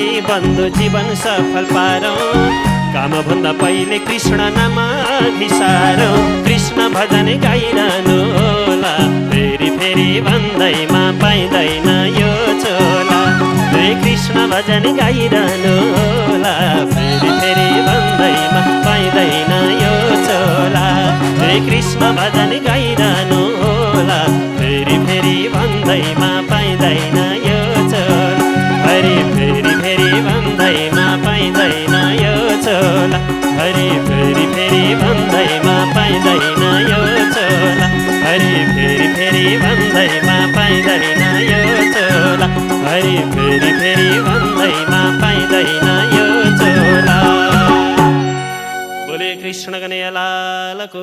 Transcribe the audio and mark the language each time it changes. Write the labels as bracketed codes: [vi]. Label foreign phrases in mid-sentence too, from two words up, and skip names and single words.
[ne] बन्धु जीवन सफल पारौँ काम भन्दा पहिले कृष्ण नाम घिसारौँ कृष्ण भजन गाइरहनु होला फेरि फेरि भन्दैमा पाइँदैन यो चोला हे कृष्ण भजन गाइरहनु होला फेरि फेरि भजन गाइरहनु होला फेरि फेरि भन्दैमा पाइँदैन यो चोला हरि फेरि फेरि भन्दैमा पाइँदैन यो चोला हरि फेरि फेरि भन्दैमा पाइँदैन यो चोला हरि फेरि फेरि भन्दैमा पाइँदैन यो चोला हरि फेरि फेरि भन्दैमा पाइँदैन यो चोला [hi] बोले कृष्ण कन्हैया [ne] लालको